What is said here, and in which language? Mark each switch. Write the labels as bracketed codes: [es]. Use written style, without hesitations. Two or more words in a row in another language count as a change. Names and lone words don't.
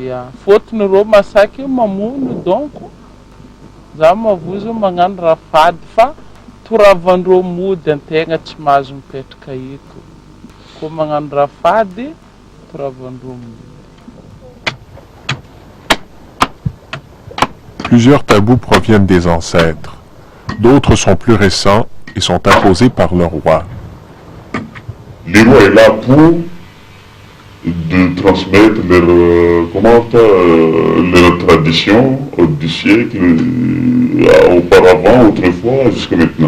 [mg] Ia, fôtony rô masaky mamono donc. Zaho mavozo magnano raha fady fa toravandreo mody antegna tsy mahazo mipetraka eto. Koa magnano raha fady, toravandreo mody. [fr] Plusieurs tabous proviennent des ancêtres. D'autres sont plus récents et sont imposés par le roi. Le roi est là pour de transmettre leur tradition du siècle, auparavant, autrefois, jusqu'à maintenant.